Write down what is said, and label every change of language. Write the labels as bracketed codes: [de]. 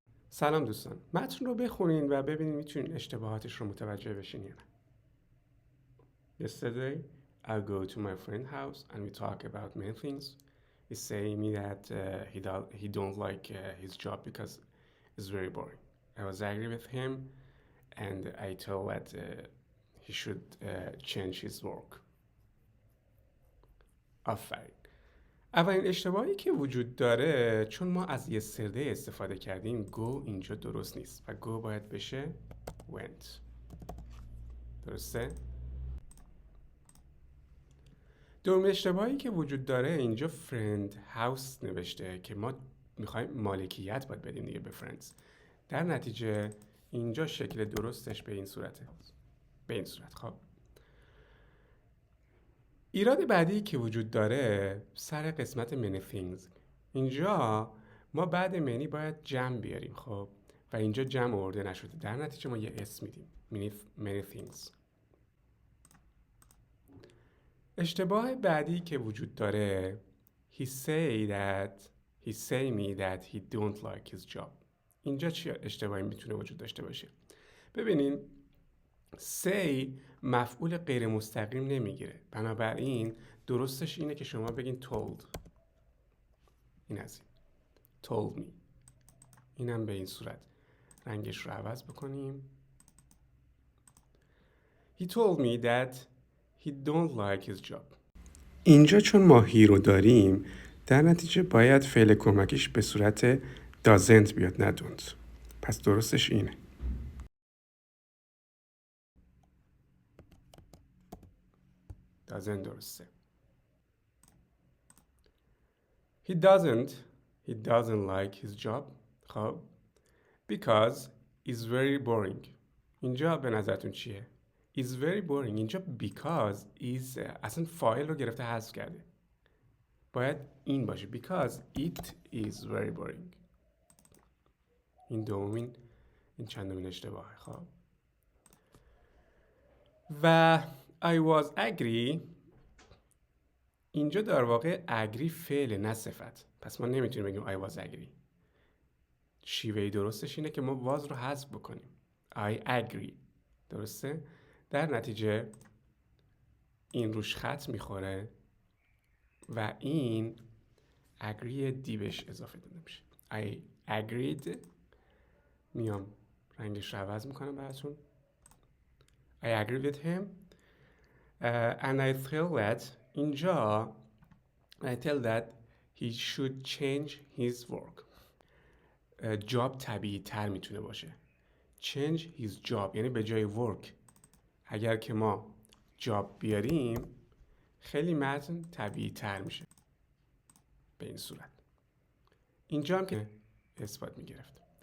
[fa] سلام دوستان، متن رو بخونین و ببینین میتونین اشتباهاتش رو متوجه بشین یا نه. [en] Yesterday, I go to my friend's house and we talk about many things. He say me that he don't like his job because it's very boring. I was angry with him and I told that he should change his work. [fa] آفرین. اولین اشتباهی که وجود داره چون ما از yesterday استفاده کردیم go اینجا درست نیست و go باید بشه went. درسته؟ دوم اشتباهی که وجود داره اینجا friend house نوشته که ما میخوایم مالکیت باید بدیم دیگه به friends. در نتیجه اینجا شکل درستش به این صورته. به این صورت. خب ایراد بعدی که وجود داره سر قسمت many things. اینجا ما بعد many باید جمع بیاریم خب و اینجا جمع آورده نشده. در نتیجه ما یه اسم میدیم many things. اشتباه بعدی که وجود داره [en] he say me that he don't like his job. [fa] اینجا چی اشتباهی میتونه وجود داشته باشه؟ ببینین say مفعول غیر مستقیم نمیگیره، بنابراین درستش اینه که شما بگین told. این از این told me. اینم به این صورت رنگش رو عوض بکنیم. [en] He told me that he don't like his job. [fa] اینجا چون ما he رو داریم در نتیجه باید فعل کمکیش به صورت doesn't بیاد نه don't. پس درستش اینه. doesn't درسته. [en] He doesn't like his job. خب because it's very boring. [fa] اینجا به نظرتون چیه؟ is very boring. اینجا because is اصلا فاعل رو گرفته حذف کرده. باید این باشه [en] because it is very boring. [fa] این دومین این چندمین اشتباهه. خب و I was agree اینجا در واقع agree فعل نه صفت. پس ما نمیتونیم بگیم [en] I was agree. [fa] شیوه درستش اینه که ما was رو حذف بکنیم. I agree. درسته؟ در نتیجه این روش خط میخوره و این agree دی بهش اضافه داده میشه. [en] I agreed. [fa] میام رنگش رو عوض میکنم براتون. [en] I agree with him and I tell that [fa] اینجا [en] I tell that he should change his work. [fa] جاب طبیعی تر میتونه باشه. change his job یعنی به جای work اگر که ما جاب بیاریم خیلی متن طبیعی تر میشه به این صورت. اینجا هم که اثبات میگرفت.